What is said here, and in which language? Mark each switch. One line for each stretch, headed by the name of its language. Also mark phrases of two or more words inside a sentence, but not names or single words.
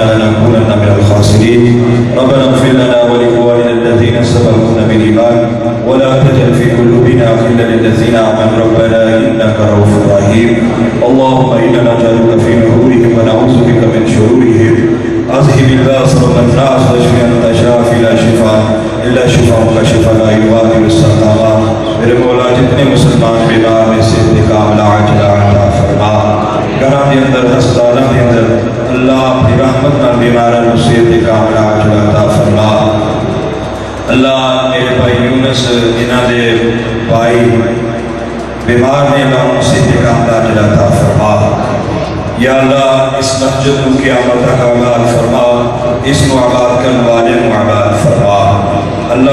Arabic: لنكونن من الخاسرين ربنا اغفر لنا ولإخواننا الذين سبقونا بالإيمان ولا تجعل في قلوبنا غلا للذين آمنوا ربنا إنك رؤوف رحيم اللهم إنا نجعلك في نحورهم ونعوذ بك من شرورهم أذهب الباس رب الناس واشف أنت شافي لا شفاء إلا شفاءك شفاء لا يغادر السقما
Punjabi: میرے مولا جتنے مسلمان بیمار میں صحت کاملہ عاجلہ عطا فرما گھراں دے اندر ہسپتالاں دے اندر اللہ اپنی رحمت نال بیماراں نوں صحت کاملہ عاجلہ عطا فرما
Urdu: اللہ میرے بھائی یونس
Punjabi: انہاں دے بھائی بیمار نے
Urdu: اللہ انہوں صحت کاملہ عاجلہ عطا فرما
Arabic: یا اللہ
Urdu: اس مسجد کو قیامت تک آباد فرما اس کو آباد کرنے والے کو آباد فرما اللہ